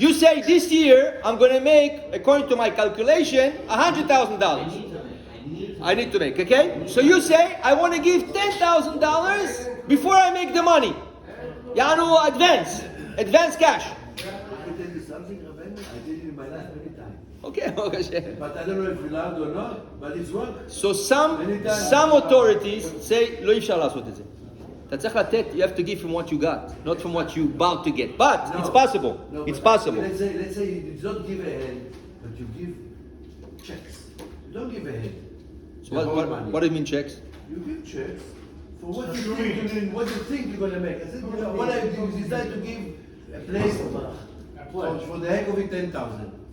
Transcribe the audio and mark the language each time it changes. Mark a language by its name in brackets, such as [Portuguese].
[English] You say this year I'm going to make, according to my calculation, $100,000. I need to make, okay? So you say I want to give $10,000 before I make the money. Yanu advance cash. I can tell you something, Rabbeinu, I did it in my life many times. Okay, okay. But I don't know if you allowed or not, but it's work. So some authorities say [Hebrew] לא אפשר לעשות את זה. אתה צריך לתת, [English] you have to give from what you got, not from what you about to get. But it's possible. No, It's but possible. Let's say you don't give a hand, but you give checks. You don't give a hand. So what do you mean checks? You give checks for what you think you're going to make. I said, you know, what I decide to give a place for the heck of it, 10,000.